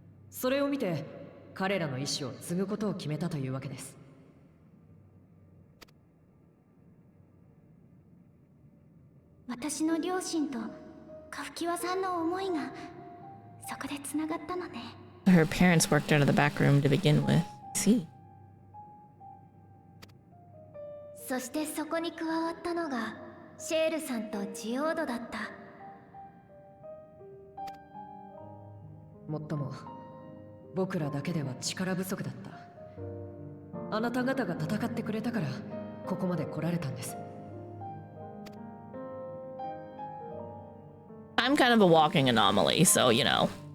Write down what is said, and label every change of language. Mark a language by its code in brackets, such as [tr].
[ja] それを見て彼らの意思を継ぐことを決めたというわけです。私の両親とカフキワさんの思いがそこでつながったのね。 [en] Her parents worked out of the back room to begin with. See. [ja] そしてそこに加わったのがシェールさんとジオードだった。もっとも僕らだけでは力不足だった。あなた方が戦ってくれたからここまで来られたんです。 [en] I'm kind of a walking anomaly, so you know.